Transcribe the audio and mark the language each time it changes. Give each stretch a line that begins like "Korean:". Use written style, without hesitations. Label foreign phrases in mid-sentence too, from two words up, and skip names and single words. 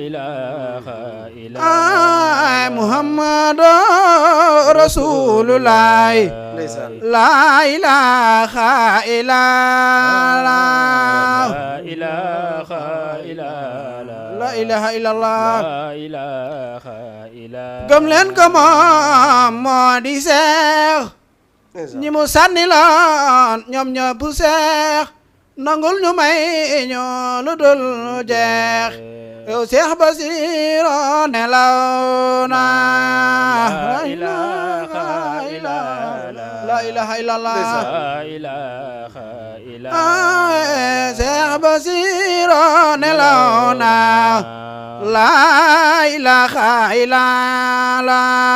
Arabic: محمد رسول الله لا إله إلا الله لا إله إلا الله
Wolof: gëm leen ko moom moo di seex ñi mu sànni loon ñoom ñëpp seex nangul ñu may ñu lu dul jeex yow Seex Basiru nelaw na la
Arabic: إله إلا الله
Wolof: Seex Basiru nelaw na la
Arabic: إله إلا الله